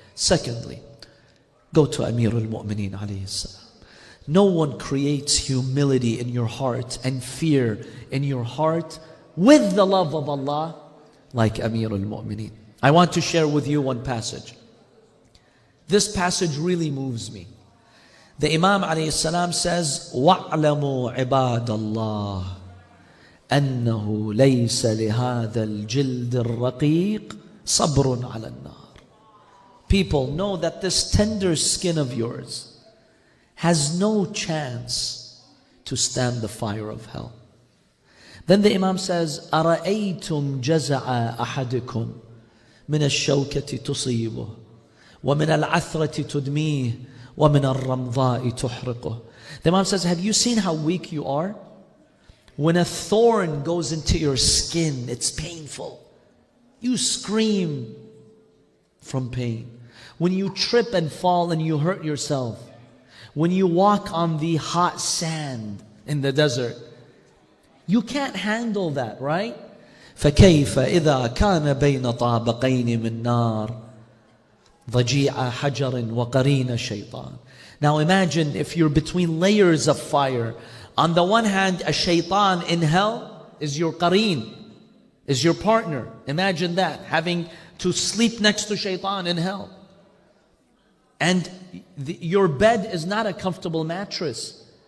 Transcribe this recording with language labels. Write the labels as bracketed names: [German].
[English] Secondly, go to Amir al-Mu'mineen alayhi salam. No one creates humility in your heart and fear in your heart with the love of Allah like Amir al-Mu'mineen. I want to share with you one passage. This passage really moves me. The Imam alayhi salam says, [Arabic] وَاعْلَمُوا عِبَادَ اللَّهِ أَنَّهُ لَيْسَ لِهَذَا الْجِلْدِ الرَّقِيقِ صَبْرٌ عَلَى النَّارِ. [English] People, know that this tender skin of yours has no chance to stand the fire of hell. Then the Imam says, [Arabic] أَرَأَيْتُمْ جَزَعَ أَحَدِكُمْ مِنَ الشَّوْكَةِ تُصِيبُهُ وَمِنَ الْعَثْرَةِ تُدْمِيهِ وَمِنَ الرَّمْضَاءِ تُحْرِقُهُ. [English] The Imam says, have you seen how weak you are? When a thorn goes into your skin, it's painful. You scream from pain. When you trip and fall and you hurt yourself. When you walk on the hot sand in the desert, you can't handle that, right? [Arabic] فكيف إذا كان بين طابقين من نار ضجيع حجر وقرين الشيطان. [English] Now imagine if you're between layers of fire. On the one hand, a shaitan in hell is your qareen, is your partner. Imagine that, having to sleep next to shaitan in hell. And your bed is not a comfortable mattress.